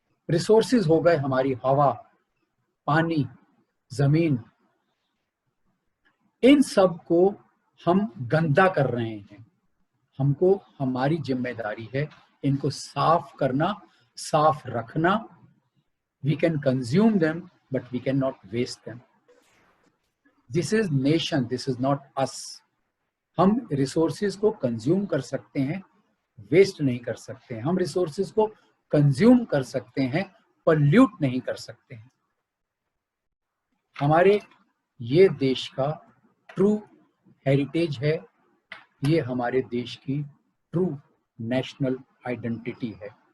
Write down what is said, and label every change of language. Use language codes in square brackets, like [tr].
[hi] Resources हो गए हमारी हवा, पानी, जमीन, इन सब को हम गंदा कर रहे हैं। हमको, हमारी जिम्मेदारी है इनको साफ करना, साफ रखना। [en] We can consume them, but we cannot waste them. This is nation, this is not us. [hi] हम resources को consume कर सकते हैं, waste नहीं कर सकते हैं। हम resources को consume कर सकते हैं, pollute नहीं कर सकते हैं। हमारे ये देश का true heritage है, ये हमारे देश की true national identity है।